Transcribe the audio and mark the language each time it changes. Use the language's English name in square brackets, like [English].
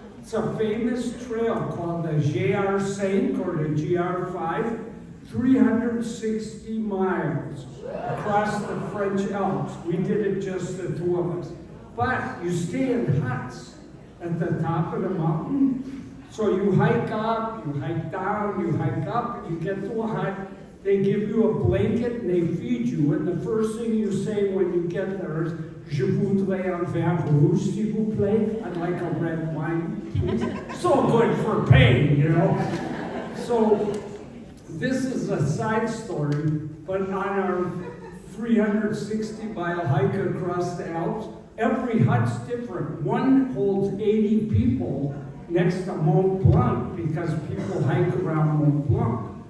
[English] It's a famous trail called the GR5 or the GR5, 360 miles across the French Alps. We did it just the two of us. But you stay in huts at the top of the mountain. So you hike up, you hike down, you hike up, you get to a hut. They give you a blanket and they feed you. And the first thing you say when you get there is, [French] "Je voudrais un verre rouge, s'il vous plaît." [English] I'd like a red wine, please. So good for pain, you know. So this is a side story, but on our 360-mile hike across the Alps, every hut's different. One holds 80 people next to Mont Blanc because people hike around Mont Blanc.